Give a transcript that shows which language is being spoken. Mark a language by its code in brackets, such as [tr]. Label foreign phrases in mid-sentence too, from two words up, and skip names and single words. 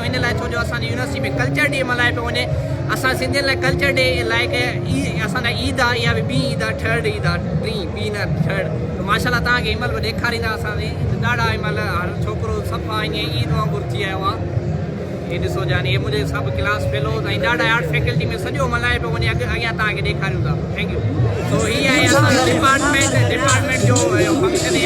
[sd] इन लाइ छो जो असांजी यूनिवर्सिटी में [en] culture day [sd] मल्हाए पियो वञे। असां सिंधियुनि लाइ [en] culture day like [sd] असांजा ईद आहे, इहा बि ॿी ईद आहे, थर्ड ईद आहे, ॿी न थर्ड। माशाल्लाह तव्हांखे हिन महिल ॾेखारींदा असांजी ॾाढा हिन महिल हर छोकिरो सफ़ा ईअं ईद वांगुरु थी आयो आहे। ये ॾिसो जानी ये मुझे सब [en] class fellows [sd] ऐं ॾाढा [en] art faculty [sd] में सॼो मल्हाए पियो वञे। अॻियां तव्हांखे ॾेखारियूं था। [en] thank you. [sd] सो हीअ आहे असांजो डिपार्टमेंट जो फंक्शन है।